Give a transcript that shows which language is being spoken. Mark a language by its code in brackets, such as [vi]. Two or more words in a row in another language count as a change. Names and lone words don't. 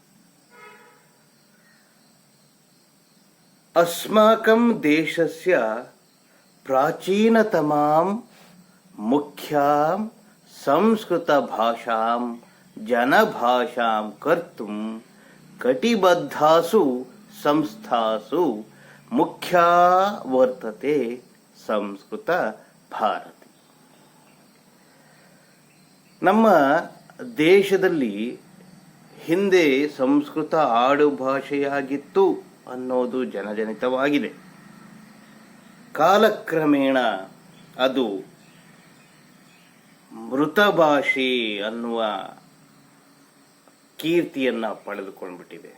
[sa] अस्माकं देशस्य प्राचीनतमां मुख्यां संस्कृतभाषां जनभाषां कर्तुं कटिबद्धासु संस्थासु मुख्या वर्तते संस्कृत भारती। [kn] ನಮ್ಮ ದೇಶದಲ್ಲಿ ಹಿಂದೆ ಸಂಸ್ಕೃತ ಆಡುಭಾಷೆಯಾಗಿತ್ತು ಅನ್ನೋದು ಜನಜನಿತವಾಗಿದೆ. ಕಾಲಕ್ರಮೇಣ ಅದು ಮೃತ ಭಾಷೆ ಅನ್ನುವ ಕೀರ್ತಿಯನ್ನ ಪಡೆದುಕೊಂಡ್ಬಿಟ್ಟಿದೆ.